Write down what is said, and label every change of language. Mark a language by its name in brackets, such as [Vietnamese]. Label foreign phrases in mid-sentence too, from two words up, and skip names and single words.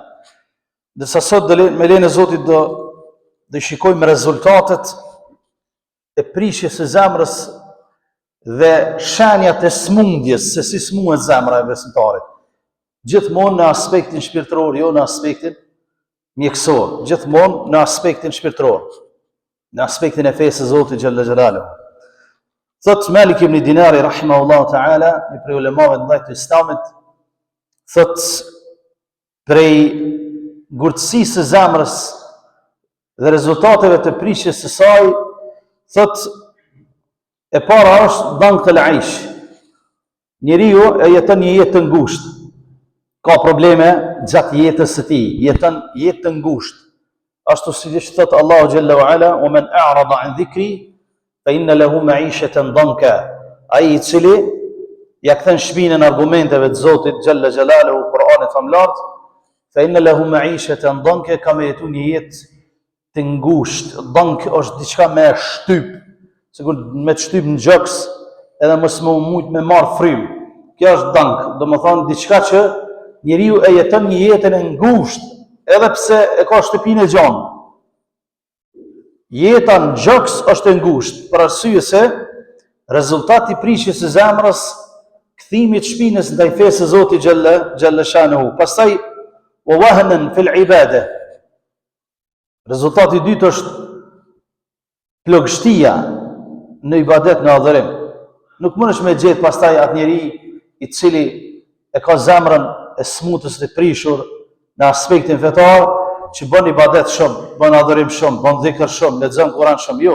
[Albanian] Dërsa sot me lejen e Zotit do shikojmë rezultatet e prishjes së zemrës dhe shenjat e smundjes, se si smuhet zemra e besimtarit. Gjithmonë në aspektin shpirtëror, jo në aspektin mjekësor, gjithmonë në aspektin shpirtëror, në aspektin e fesë së Zotit [Arabic] جل جلاله. [Albanian] Thot Malik ibn Dinari [Arabic] رحمه الله تعالى, [Albanian] një prej ulemave të mëdhenj të Islamit, thot prej ngurtësisë së zemrës dhe rezultateve të prishjes së saj, thot e para është [Arabic] ضنك العيش. [Albanian] Njeriu e jeton një jetë të ngushtë, ka probleme gjatë jetës së tij, jeton jetë të ngushtë. Ashtu siç thot Allahu [Arabic] جل وعلا ومن أعرض عن ذكري فإن له معيشة ضنكا." [Albanian] Ai i cili ja kthen shpinën argumenteve të Zotit [Arabic] جل جلاله [Albanian] Kur'anit famlart, [Arabic] فإن له معيشة ضنكا, [Albanian] ka me jetu një jetë të ngushtë. Dank është diçka me shtyp, sikur me të shtyp në gjoks edhe mos më mujt me marr frym. Kjo është dank, domethënë diçka që njeriu e jeton një jetën e ngushtë, edhe pse e ka shtëpinë e gjanë. Jeta në gjoks është e ngushtë, për arsye se rezultati i prishjes së zemrës, kthimit shpinës ndaj fesë së Zotit [Arabic] جل شأنه. Pastaj ووهنا في العبادة. [Albanian] Rezultati i dytë është plagështia në ibadet, në adhurim. Nuk mundesh me gjetë pastaj atë njeri i cili e ka zemrën e smutës të prishur në aspektin fetar, që bën ibadet shumë, bën adhurim shumë, bën dhikr shumë, lexon Kur'an shumë, jo.